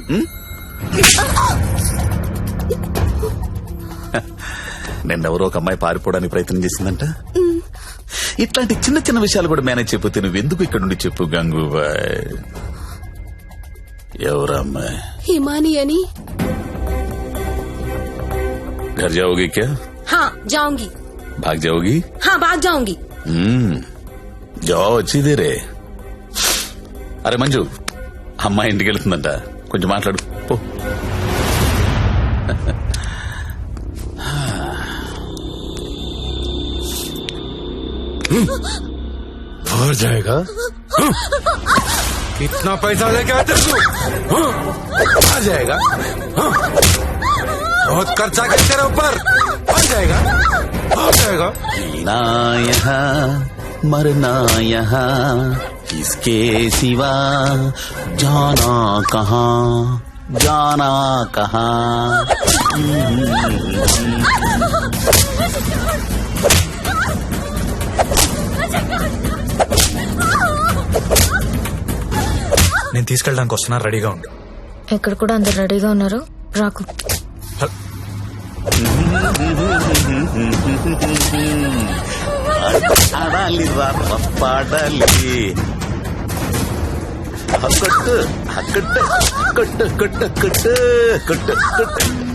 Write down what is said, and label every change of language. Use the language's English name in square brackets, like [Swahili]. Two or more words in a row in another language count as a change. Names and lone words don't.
[Telugu] నిన్నెవరో ఒక అమ్మాయి పారిపోవడానికి ప్రయత్నం చేసిందంట. ఇట్లాంటి చిన్న చిన్న విషయాలు కూడా మేనేజ్ చెప్పితే నువ్వెందుకు ఇక్కడ నుండి చెప్పు గంగుబాయ్. ఎవరా అమ్మాయి? హిమాని అని. [Hindi] घर जाओगी क्या? हाँ जाऊंगी. भाग जाओगी? हाँ भाग जाऊंगी. जाओ, अच्छी देर है. अरे मंजू, [Telugu] అమ్మాయి ఇంటికి వెళ్తుందంట, కొంచెం మాట్లాడు పో. [Hindi] हो जाएगा इतना पैसा लेके आते तू आ जाएगा बहुत खर्चा कर तेरे ऊपर आ जाएगा हो जाएगा जीना यहाँ मरना यहाँ इसके सिवा जाना कहाँ जाना कहाँ. [Telugu] నేను తీసుకెళ్ళడానికి వస్తున్నా, రెడీగా ఉండు. ఇక్కడ కూడా అందరు రెడీగా ఉన్నారు, రాకు. ఆడాలి పాడాలి కొట్టు కొట్టు కొట్టు కొట్టు కొట్టు కొట్టు కొట్టు.